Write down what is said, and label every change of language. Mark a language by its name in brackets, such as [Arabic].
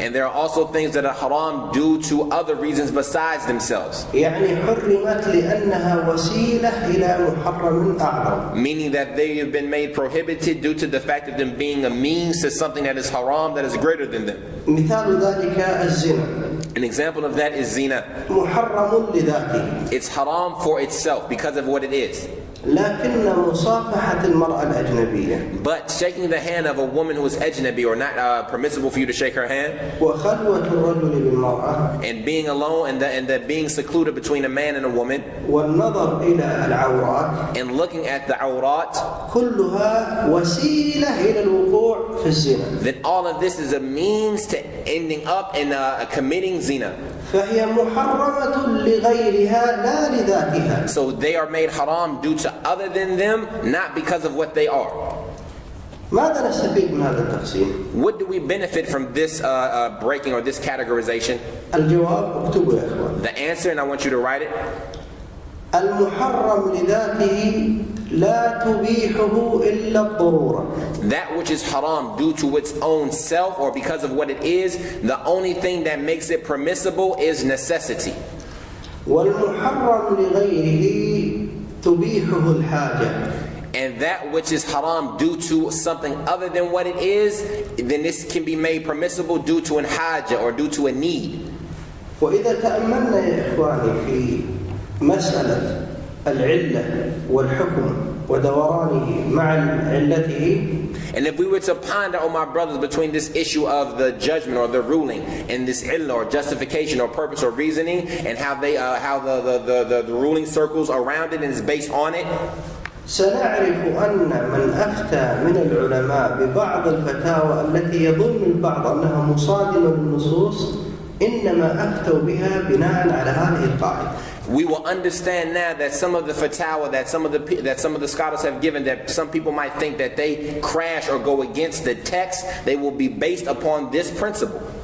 [English] And there are also things that are haram due to other reasons besides themselves. [Arabic] يعني حرمت لأنها وسيلة إلى محرم أعظم. [English] Meaning that they have been made prohibited due to the fact of them being a means to something that is haram that is greater than them. [Arabic] مثال ذلك الزنا. [English] An example of that is zina. [Arabic] محرم لذاته. [English] It's haram for itself because of what it is. [Arabic] لكن مصافحة المرأة الأجنبية. [English] But shaking the hand of a woman who is ajnabi or not permissible for you to shake her hand. [Arabic] وخلوة الرجل بالمرأة. [English] And being alone and the being secluded between a man and a woman. [Arabic] والنظر إلى العورات. [English] And looking at the awrat. [Arabic] كلها وسيلة إلى الوقوع في الزنا. [English] Then all of this is a means to ending up in committing zina. [Arabic] فهي محرمة لغيرها لا لذاتها. [English] So they are made haram due to other than them, not because of what they are. [Arabic] ماذا نستفيد من هذا التقسيم؟ [English] What do we benefit from this breaking or this categorization? [Arabic] الجواب اكتبوا يا إخوان. [English] The answer, and I want you to write it. [Arabic] المحرم لذاته لا تبيحه إلا الضرورة. [English] That which is haram due to its own self or because of what it is, the only thing that makes it permissible is necessity. [Arabic] والمحرم لغيره تبيحه الحاجة. [English] And that which is haram due to something other than what it is, then this can be made permissible due to an haja or due to a need. [Arabic] وإذا تأملنا يا إخواني في مسألة العلة والحكم ودورانه مع علته. [English] And if we were to ponder, oh my brothers, between this issue of the judgment or the ruling and this illah or justification or purpose or reasoning, and how they how the ruling circles around it and is based on it, [Arabic] سنعرف أن من أفتى من العلماء ببعض الفتاوى التي يظن البعض أنها مصادمة للنصوص إنما أفتوا بها بناء على هذه القاعدة. [English] we will understand now that some of the fatwa that some of the scholars have given, that some people might think that they crash or go against the text, they will be based upon this principle.